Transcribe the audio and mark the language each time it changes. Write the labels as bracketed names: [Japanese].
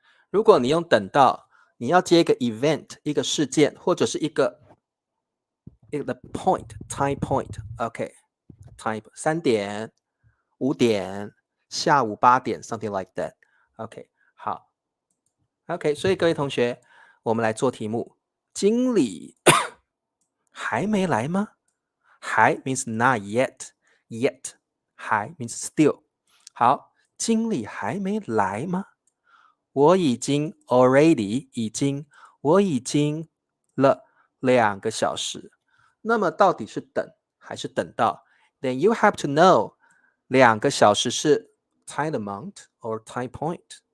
[Chinese] 如果你用等到，你要接一个 event， 一个事件，或者是一个 point time point OK time 3点5点下午8点 [English] something like that [Chinese] OK 好 OK 所以各位同学我们来做题目经理还没来吗？还 means [English] not yet yet [Chinese] 还 means still 好经理还没来吗？我已经 already 我已经了2个小时。那么到底是等还是等到 ？ [English] Then you have to know [Chinese] 2个小时是 [English] time amount or time point.